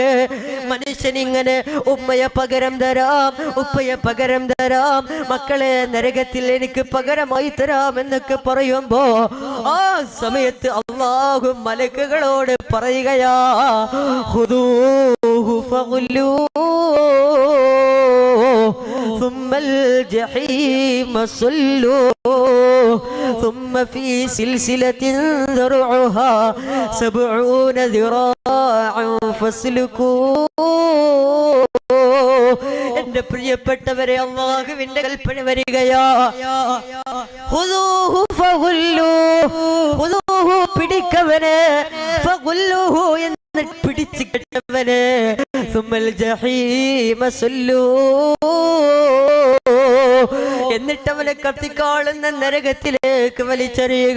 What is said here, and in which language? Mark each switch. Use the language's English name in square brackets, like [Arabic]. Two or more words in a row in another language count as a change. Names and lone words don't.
[Malayalam] മനുഷ്യൻ ഇങ്ങനെ ഉമ്മയെ പകരം തരാം, ഉപ്പയെ പകരം തരാം, മക്കളെ നരകത്തിൽ എനിക്ക് പകരമായി തരാം എന്നൊക്കെ പറയുമ്പോ, ആ സമയത്ത് അല്ലാഹു മലക്കുകളോട് പറയുകയാ, [Arabic] خذوه فغلوه ثم الجحيم صلوه ثم في سلسلة ذرعها 70 ذراعا فاسلكوه. [Malayalam] എന്റെ പ്രിയപ്പെട്ടവരെ, അല്ലാഹുവിന്റെ കൽപ്പന വരികയാ, [Arabic] خذوه فغلوه, [Malayalam] ഖുദൂഹു പിടിക്കവനെ, ഫഗുല്ലൂഹു എന്ന് പിടിച്ചു കെട്ടവനെ, [Arabic] ثم الجحيم صلوه, [Malayalam] എന്നിട്ട് അവനെ കത്തിക്കാളുന്ന നരകത്തിലേക്ക് വലിച്ചെറിയുക.